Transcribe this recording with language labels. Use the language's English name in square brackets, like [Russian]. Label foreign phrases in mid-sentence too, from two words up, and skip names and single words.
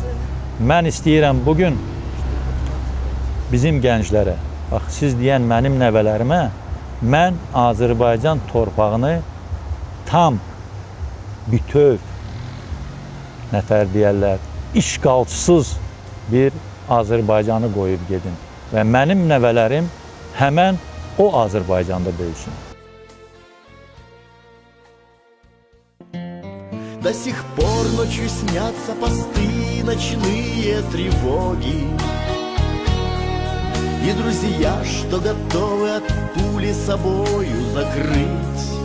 [Azerbaijani] Mən istəyirəm bugün bizim gənclərə, bax, siz deyən mənim nəvələrimə, mən Azərbaycan torpağını tam, bütöv, nətər deyərlər, işğalsız bir Azərbaycanı qoyub gedin. Və mənim nəvələrim həmən o Azərbaycanda böyüsün. [Russian] До сих пор ночью снятся посты, ночные тревоги. И друзья, что готовы от пули собою закрыть.